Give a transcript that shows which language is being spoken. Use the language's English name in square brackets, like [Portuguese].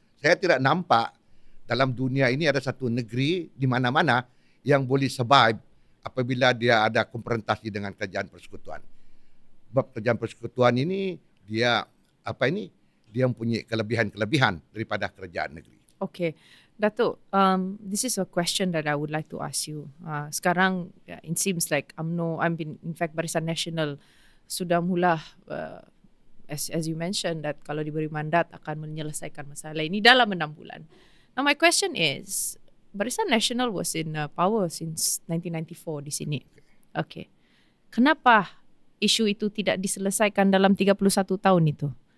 [Malay] Saya tidak nampak dalam dunia ini ada satu negeri di mana-mana yang boleh survive apabila dia ada konfrontasi dengan kerajaan persekutuan. Sebab kerajaan persekutuan ini dia mempunyai kelebihan-kelebihan daripada kerajaan negeri. [English] Okay, Datuk, this is a question that I would like to ask you. [Malay] Sekarang, [English] it seems like in fact [Malay] Barisan Nasional sudah mula, [English] as you mentioned, that [Malay] kalau diberi mandat akan menyelesaikan masalah ini dalam 6 bulan. [English] Now my question is, Barisan Nasional was in power since 1994 [Malay] di sini. [English] Okay. [Malay] Kenapa isu itu tidak diselesaikan dalam 31 tahun itu?